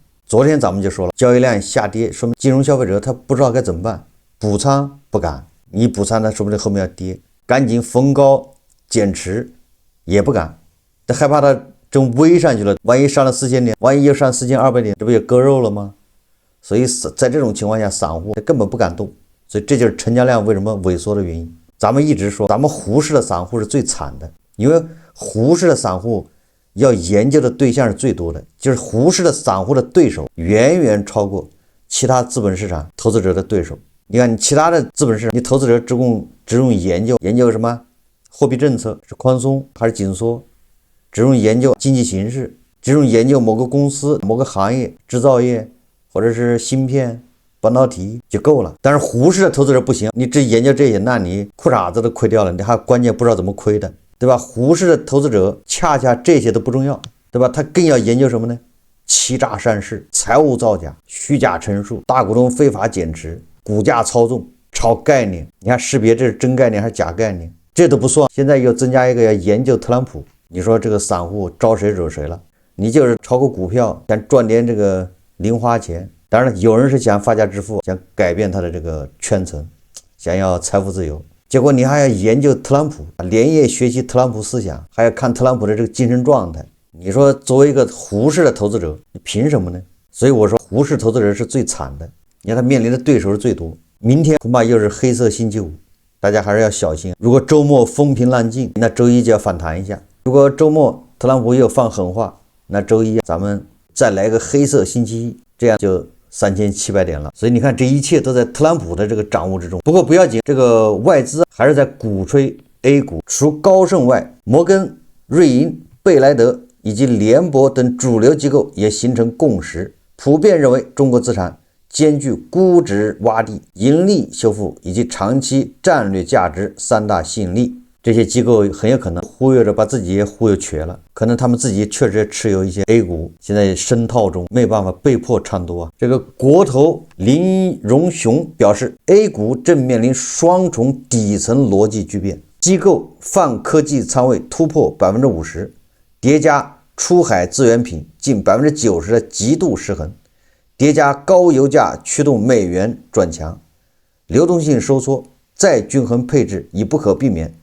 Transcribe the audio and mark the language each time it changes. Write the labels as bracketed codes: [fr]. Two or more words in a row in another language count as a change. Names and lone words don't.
[zh] 昨天咱們就說了，交易量下跌，說明金融消費者他不知道該怎麼辦，補倉不敢，你補倉他說不定後面要跌，趕緊逢高減持也不敢，他害怕他正微上去了，萬一上了4000點，萬一又上4200點，這不也割肉了嗎？所以在這種情況下，散戶根本不敢動，所以這就是成交量為什麼萎縮的原因。咱們一直說，咱們胡適的散戶是最慘的，因為胡適的散戶要研究的對象是最多的，就是胡適的散戶的对手遠遠超過其他資本市場投資者的對手。你看，你其他的資本市場，你投資者只用研究什麼貨幣政策是寬鬆還是緊縮，只用研究經濟形勢，只用研究某個公司某個行業，製造業或者是芯片半導體就夠了。但是胡適的投資者不行，你只研究這些，那你褲衩子都虧掉了，你還關鍵不知道怎麼虧的，對吧？胡適的投資者恰恰這些都不重要，对吧？他更要研究什麼呢？欺詐上市、財務造假、虛假陳述、大股東非法減持、股價操縱、炒概念，你看識別這是真概念還是假概念，這都不算。現在又增加一個要研究特朗普，你說這個散戶招誰惹誰了？你就是炒個股票想賺點這個零花錢，當然了，有人是想發家致富，想改變他的這個圈層，想要財富自由，結果你還要研究特朗普，連夜學習特朗普思想，還要看特朗普的這個精神狀態。你說作為一個胡適的投資者，你憑什麼呢？所以我說胡適投資者是最慘的，你看他面臨的对手是最多。明天恐怕又是黑色星期五，大家還是要小心。如果周末風平浪靜，那周一就要反彈一下；如果周末特朗普又放狠話，那周一咱們再來個黑色星期一，這樣就3700點了。所以你看，這一切都在特朗普的這個掌握之中。不過不要緊，這個外資還是在鼓吹 A 股，除高盛外，摩根、瑞银、貝萊德以及聯博等主流機構也形成共識，普遍認為中國資產兼具估值洼地、盈利修復以及長期戰略價值3大吸引力。這些機構很有可能忽悠着把自己也忽悠瘸了，可能他们自己确實持有一些 A 股，現在深套中，沒辦法被迫唱多啊。這個國投林榮雄表示 ，A 股正面臨雙重底層邏輯巨變，機構泛科技倉位突破 50%， 疊加出海資源品近 90% 的極度失衡，疊加高油價驅動美元轉強，流動性收縮，再均衡配置已不可避免。